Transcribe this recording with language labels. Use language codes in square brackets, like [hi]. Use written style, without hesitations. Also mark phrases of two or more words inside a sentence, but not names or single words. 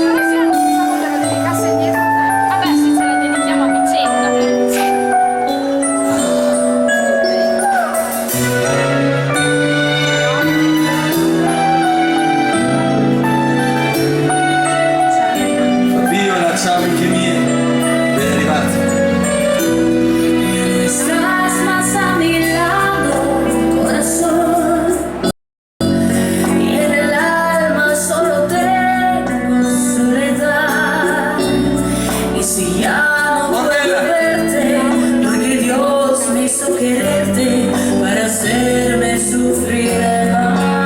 [it] Vabbè, se ce la dedichiamo a vicenda. Fabio, la ciao amiche mie, ben arrivati. [es] Estás más a mi lado, corazón, y en el alma solo tengo soledad. Y si ya no puedo verte, porque Dios me hizo quererte para hacerme sufrir más.